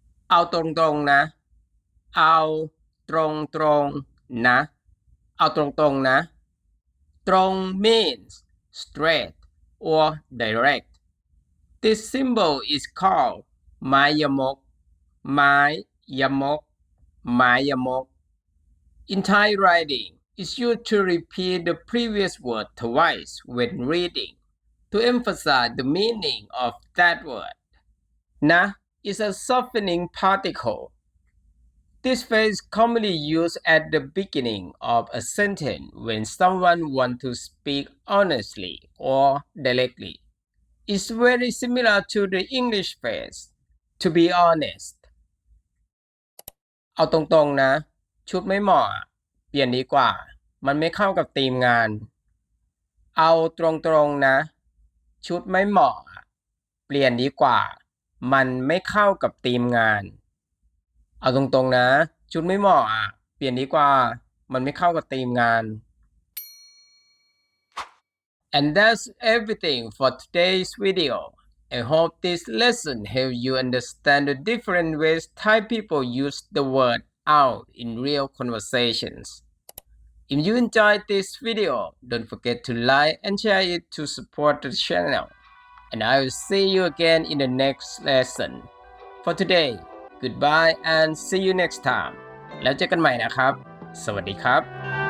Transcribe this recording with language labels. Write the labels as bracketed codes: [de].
[th] เอาตรงๆนะเอาตรงๆนะเอาตรงๆนะตรง [en] means straight or direct this symbol is called [th] ไม้ยมกไม้ยมกไม้ยมก [en] In Thai writing, it's used to repeat the previous word twice when reading to emphasize the meaning of that word. Na is a softening particle. This phrase is commonly used at the beginning of a sentence when someone wants to speak honestly or directly. It's very similar to the English phrase, to be honest. [th] เอาตรงๆนะชุดไม่เหมาะเปลี่ยนดีกว่ามันไม่เข้ากับธีมงานเอาตรงๆนะชุดไม่เหมาะเปลี่ยนดีกว่ามันไม่เข้ากับธีมงานเอาตรงๆนะชุดไม่เหมาะเปลี่ยนดีกว่ามันไม่เข้ากับธีมงาน [en] And that's everything for today's video. I hope this lesson helps you understand the different ways Thai people use the word out in real conversations. If you enjoyed this video, don't forget to like and share it to support the channel. And I will see you again in the next lesson. For today, goodbye and see you next time. [th] แล้วเจอกันใหม่นะครับ สวัสดีครับ